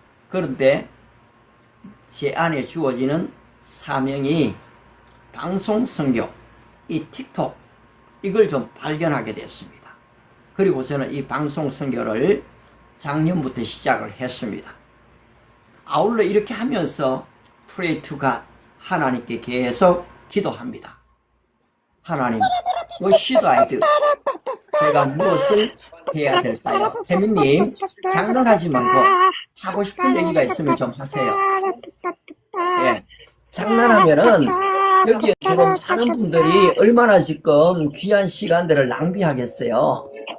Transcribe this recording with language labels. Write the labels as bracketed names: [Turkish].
[Korean] 그런데 제 안에 주어지는 사명이 방송 선교, 이 틱톡, 이걸 좀 발견하게 됐습니다. 그리고 저는 이 방송 선교를 작년부터 시작을 했습니다. 아울러 이렇게 하면서 [English] pray to God, [Korean] 하나님께 계속 기도합니다. [English] 하나님, what should I do? [Korean] 제가 무엇을 해야 될까요? 태민님, 장난하지 말고 하고 싶은 얘기가 있으면 좀 하세요. 예, 장난하면은 여기에 지금 많은 분들이 얼마나 지금 귀한 시간들을 낭비하겠어요.